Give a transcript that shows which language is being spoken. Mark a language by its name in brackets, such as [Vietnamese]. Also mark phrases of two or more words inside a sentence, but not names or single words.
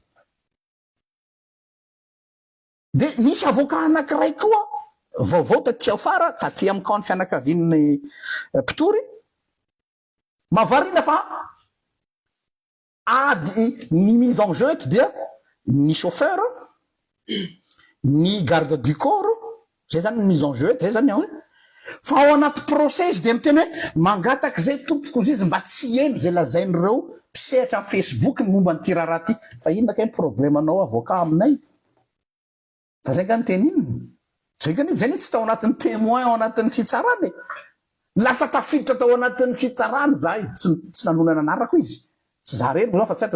[Malagasy] de misy avocat anankiray koa vaovao taty afara taty amin'ny camp ny fianakavian'ny mpitory mavarina fa ady ny [French] mise en jeu [Malagasy] eto dia ny chauffeur ny [French] garde du corps [Malagasy] zay zany ny [French] mise en jeu [Malagasy] eto zay zany hoe fa ao anaty procès de miteny hoe mangataky zay tompoko izy mba tsy eno zay lazain'ireo mpisehatra amin'ny Facebook ny momba ny tiraraha ty fa inona ka ny problème anao avocat aminay fa zay ka ny teny iny zay tsy tao anatin'ny témoin ao anatin'ny fitsarany lasa tafiditra tao anatin'ny fitsarany zahay tsy nanonana anarako izy tsy za reny fa tsy atao